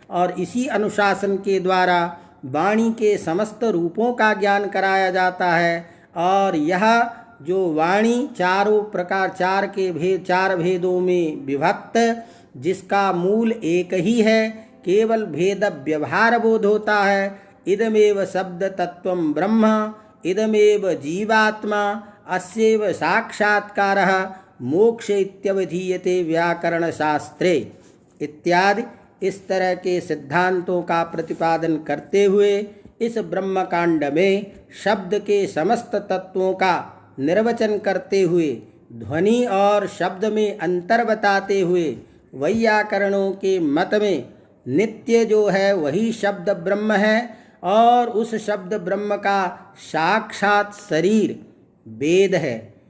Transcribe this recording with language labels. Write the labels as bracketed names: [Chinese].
[Hindi] और इसी अनुशासन के द्वारा वाणी के समस्त रूपों का ज्ञान कराया जाता है। और यह जो वाणी चारों प्रकार, चार भेदों में विभक्त, जिसका मूल एक ही है, केवल भेद व्यवहार बोध होता है। [Sanskrit] इदमेव शब्द तत्वं ब्रह्म, इदमेव जीवात्मा, अस्यैव साक्षात्कारः मोक्ष इत्यवधीयते व्याकरण शास्त्रे इत्यादि। [Hindi] इस तरह के सिद्धांतों का प्रतिपादन करते हुए इस ब्रह्मकांड में शब्द के समस्त तत्वों का निर्वचन करते हुए, ध्वनि और शब्द में अंतर बताते हुए, वैयाकरणों के मत में नित्य जो है वही शब्द ब्रह्म है, और उस शब्द ब्रह्म का साक्षात शरीर वेद है।